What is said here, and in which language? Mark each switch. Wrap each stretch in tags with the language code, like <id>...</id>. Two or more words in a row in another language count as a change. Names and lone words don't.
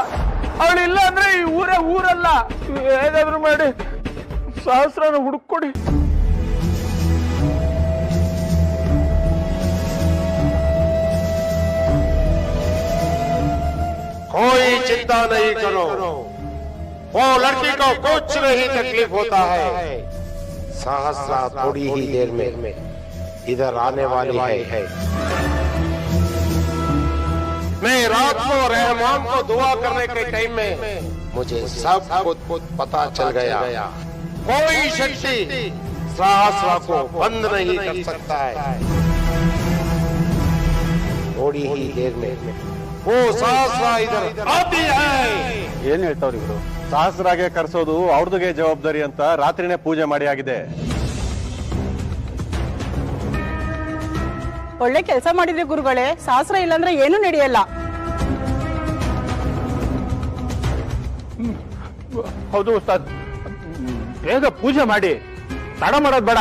<kn>ಅವಳು ಇಲ್ಲ ಅಂದ್ರೆ ಈ ಊರಲ್ಲ. ಏನಾದ್ರು ಮಾಡಿ ಸಹಸ್ರನ ಹುಡುಕೊಡಿ.</kn> <hi>कोई चिंता नहीं करो, वो लड़की को कुछ नहीं तकलीफ होता है। सहस्रा थोड़ी ही देर में इधर आने वाली है। मैं रात को रहमान को दुआ करने के टाइम में मुझे सब कुछ पता चल गया। कोई शक्ति सहस्रा को बंद नहीं कर सकता है। थोड़ी ही देर में वो सहस्रा इधर आती है।</hi> <kn>ಏನ್ ಹೇಳ್ತಾವ್ರಿ ಇವರು? ಸಹಸ್ರಾಗೆ ಕರ್ಸೋದು ಅವ್ರದಿಗೆ ಜವಾಬ್ದಾರಿ ಅಂತ ರಾತ್ರಿನೇ ಪೂಜೆ ಮಾಡಿ ಆಗಿದೆ. ಒಳ್ಳೆ ಕೆಲಸ ಮಾಡಿದ್ರಿ ಗುರುಗಳೇ. ಸಹಸ್ರ ಇಲ್ಲಾಂದ್ರೆ ಏನು ನಡೆಯಲ್ಲ. ಹೌದು ಉಸ್ತಾದ್, ಬೇಗ ಪೂಜೆ ಮಾಡಿ, ತಡ ಮಾಡೋದ್ ಬೇಡ.</kn>